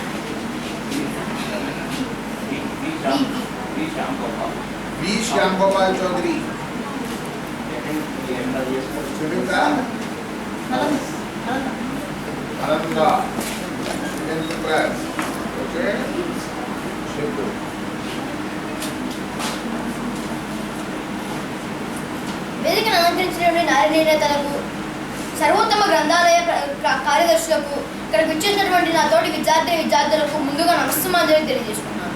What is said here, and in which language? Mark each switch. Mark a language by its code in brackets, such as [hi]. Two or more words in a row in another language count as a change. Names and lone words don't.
[en] वी श्याम गोपाल चौधरी Ananda Enterprise. Okay. Simple. [te] వేదికను అలంకరించినటువంటి నారాయణేతలకు సర్వోత్తమ గ్రంథాలయ కార్యదర్శులకు ఇక్కడికి వచ్చినటువంటి నా తోటి విద్యార్థులకు ముందుగా నమస్సుమాంజలి తెలియజేసుకున్నాను.